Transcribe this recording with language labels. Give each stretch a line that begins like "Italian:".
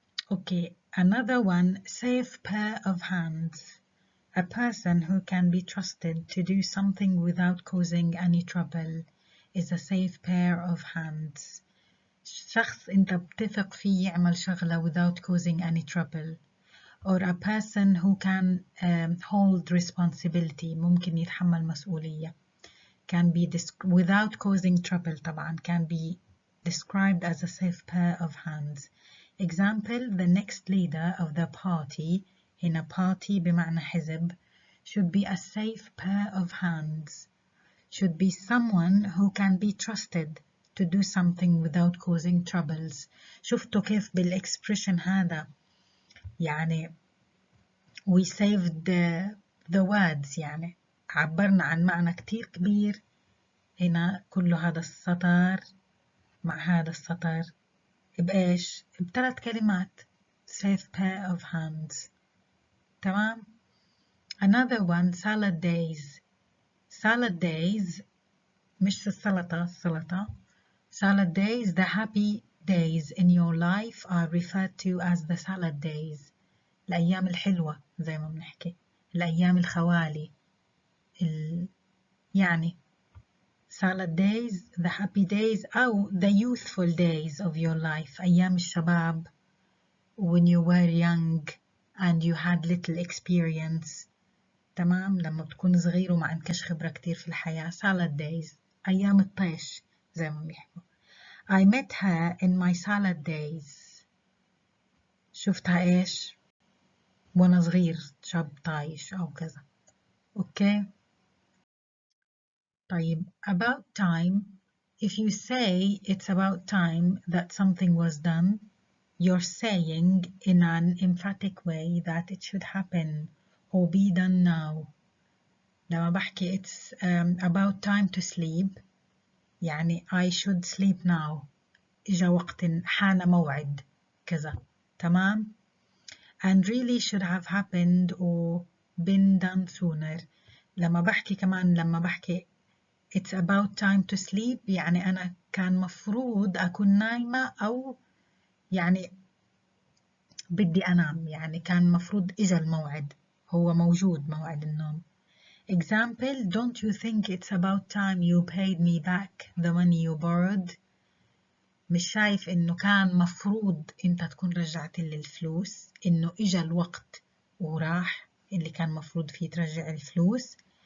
English: Okay, another one, safe pair of hands. A person who can be trusted to do something without causing any trouble is a safe pair of hands.
Arabic: شخص أنت بتثق فيه يعمل شغلة
English: without causing any trouble. Or a person who can hold responsibility.
Arabic: ممكن يتحمل مسؤولية.
English: Can be without causing trouble
Arabic: طبعا.
English: Can be described as a safe pair of hands. Example: the next leader of the party, in a party
Arabic: بمعنى حزب,
English: should be a safe pair of hands. Should be someone who can be trusted to do something without causing troubles.
Arabic: شفتوا كيف بالexpression هذا يعني
English: we saved the words،
Arabic: يعني عبرنا عن معنى كتير كبير. هنا كل هذا السطر مع هذا السطر بإيش؟ بثلاث كلمات.
English: safe pair of hands. تمام. another one, salad days.
Arabic: salad days مش السلطة.
English: salad days, the happy days in your life are referred to as the salad days.
Arabic: الأيام الحلوة زي ما بنحكي، الأيام الخوالي، يعني
English: salad days, the happy days
Arabic: أو
English: the youthful days of your life.
Arabic: أيام الشباب
English: when you were young and you had little experience.
Arabic: تمام. لما بتكون صغير وما عندكش خبرة كتير في الحياة. salad days أيام الطيش زي ما بيحكوا.
English: I met her in my salad days.
Arabic: شفتها إيش؟ وأنا صغير، شاب طايش أو كذا. أوكي.
English: طيب about time. If you say it's about time that something was done, you're saying in an emphatic way that it should happen or be done now.
Arabic: لما بحكي
English: it's about time to sleep،
Arabic: يعني
English: I should sleep now.
Arabic: إجا وقت، حان موعد كذا. تمام.
English: and really should have happened or been done sooner.
Arabic: لما بحكي
English: it's about time to sleep
Arabic: يعني أنا كان مفروض أكون نايمة، أو يعني بدي أنام، يعني كان مفروض إجا الموعد، هو موجود موعد النوم.
English: Example: don't you think it's about time you paid me back the money you borrowed؟
Arabic: مش شايف إنه كان مفروض أنت تكون رجعت لي الفلوس، إنه إجا الوقت وراح اللي كان مفروض فيه ترجع الفلوس.